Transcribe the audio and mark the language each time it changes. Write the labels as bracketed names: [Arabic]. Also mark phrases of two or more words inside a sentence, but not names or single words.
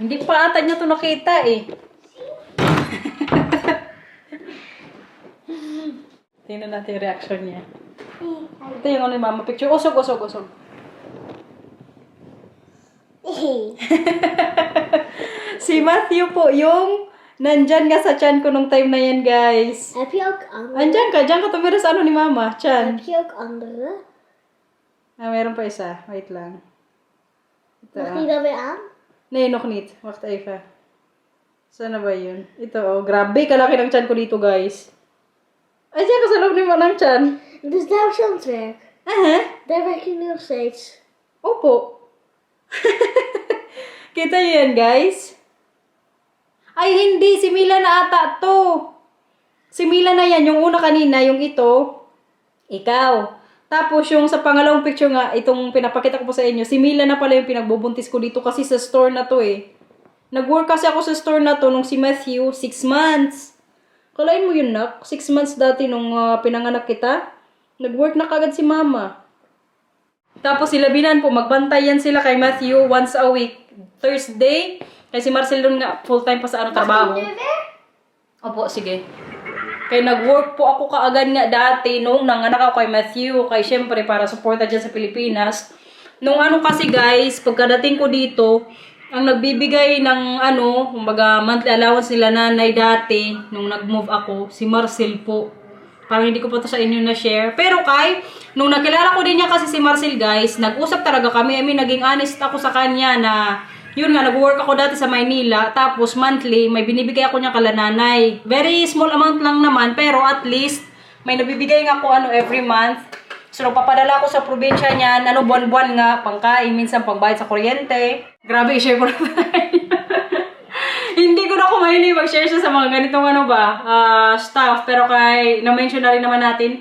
[Filipino] Hindi pa ata niya to nakita eh. Tingnan natin yung reaction niya. Ito yung mama picture. Usog. Si Matthew po yung nandyan nga sa tiyan ko nung time na yan guys. [Dutch] Heb je ook andere? [Filipino] Andyan ka, dyan ka tumira sa ni mama, tiyan. [Dutch] Heb je ook andere? [Filipino] Meron pa isa. Wait lang. Ito [Dutch] Mag die dan weer aan? Nee, nog niet. Wacht even. [Filipino] Sana ba yun? Ito grabe kalaki ng tiyan ko dito guys. Ay, dyan ka sa loob ng tiyan. [Dutch] Dus daar is aan het werk. Daar werk je nu nog steeds. [Filipino] Opo. Kita nyo yan guys? Ay, hindi. Si Mila na ata to. Si Mila na yan. Yung una kanina, yung ito. Ikaw. Tapos yung sa pangalawang picture nga, itong pinapakita ko po sa inyo, si Mila na pala yung pinagbubuntis ko dito kasi sa store na to eh. Nag-work kasi ako sa store na to nung si Matthew, 6 months. Kalain mo yun nak, 6 months dati nung pinanganak kita. Nag-work na kagad si mama. Tapos sila Binan po, magbantayan sila kay Matthew once a week. Thursday, kasi si Marcel doon nga full-time pa sa trabaho. Opo, sige. Kaya nag-work po ako kaagad nga dati nung nanganak ako kay Matthew. Kaya syempre para suporta dyan sa Pilipinas. Nung kasi guys, pagkadating ko dito, ang nagbibigay ng kumbaga [English] monthly allowance [Filipino] nila nanay dati, nung nag-move ako, si Marcel po. Parang hindi ko pa to sa inyo na-share. Pero nung nakilala ko din niya kasi si Marcel guys, nag-usap talaga kami. [English] I mean, [Filipino] naging honest ako sa kanya na yun nga, nag-work ako dati sa Maynila, tapos monthly, may binibigay ako niya kala nanay. [English] Very small amount [Filipino] lang naman, pero [English] at least, [Filipino] may nabibigay nga ako [English] every month. [Filipino] So, nagpapadala ako sa probinsya niya, buwan-buwan nga, pangkain, minsan pangbayad sa kuryente. Grabe, i-share ko na Hindi ko na kumahilig mag-share siya sa mga ganitong stuff, pero na-mention na rin naman natin.